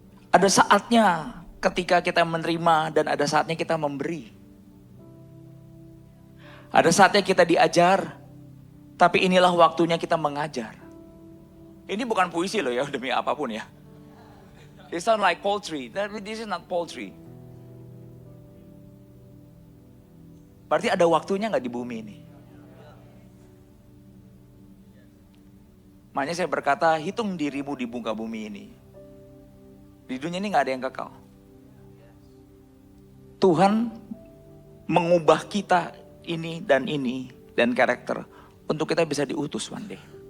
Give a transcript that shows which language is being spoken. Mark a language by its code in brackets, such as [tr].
[id] Ada saatnya ketika kita menerima dan ada saatnya kita memberi. Ada saatnya kita diajar, tapi inilah waktunya kita mengajar. Ini bukan puisi loh ya, demi apapun ya. [en] It sound like poultry, this is not poultry. [id] Berarti ada waktunya gak di bumi ini? Makanya saya berkata, hitung dirimu di muka bumi ini. Di dunia ini gak ada yang kekal. Tuhan mengubah kita ini dan karakter untuk kita bisa diutus [en] one day.